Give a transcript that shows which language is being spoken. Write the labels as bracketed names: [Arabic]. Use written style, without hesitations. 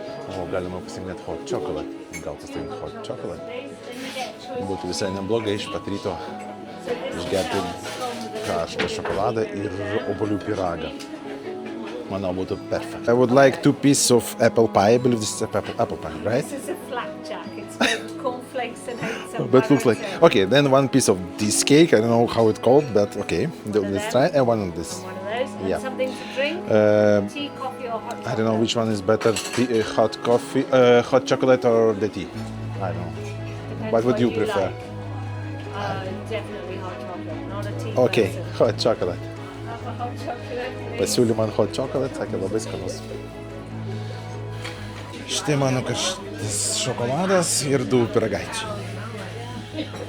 [Lithuanian] O, galima pasirinkti hot chocolate. Gal pasirinkti hot chocolate. Būtų visai neblogai iš pat ryto išgerti karštą šokoladą ir obuolių pyragą. Manau, būtų perfect. [English] I would like 2 pieces of apple pie. I believe this is apple pie, right? This is a flapjack. It's with cornflakes and oats and But looks like... Okay, then 1 piece of this cake. I don't know how it's called, but okay. Let's try. And one of this. one of those. And Yeah. something to drink. Tea, coffee or hot chocolate. I don't know which one is better, hot coffee, hot chocolate or the tea. I don't know. Depends What would you prefer? Like. Definitely hot chocolate, not a tea Okay, person. hot chocolate. Have a hot chocolate, please. [Lithuanian] Pasiūlė man hot chocolate, sakė labai skanus. Štai mano karštas šokoladas ir 2 pyragaičiai.